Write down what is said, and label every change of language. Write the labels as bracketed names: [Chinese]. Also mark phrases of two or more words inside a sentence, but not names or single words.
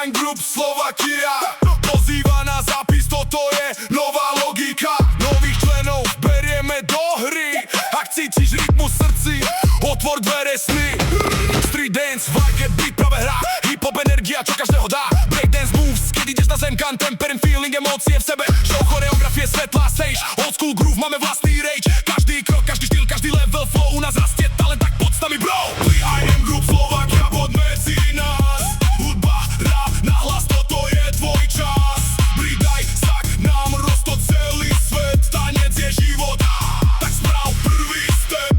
[Slovak] Group Slovakia pozýva na zápis, toto je nová logika. Nových členov berieme do hry. Ak cítiš rytmus v srdci, otvor dvere sny. [English] Street dance, vibe, beat, [Slovak] práve hra. Hip-hop energia, čo každého dá. [English] Breakdance moves, [Slovak] keď ideš na zem, [English] contemporary feeling, [Slovak] emócie v sebe. [English] Show, [Slovak] choreografie, svetlá [English] stage. Old school groove, [Slovak] máme vlastný rage. Každý krok, každý štýl, každý [English] level flow. [Slovak] U nás rastie talent, tak poď s nami, bro. IM Group Slovakia, poďme si nás. Hudba, rap, nahlas, toto je tvoj čas. Pridaj sa k nám, roztoč celý svet. Tanec je život, tak sprav prvý step.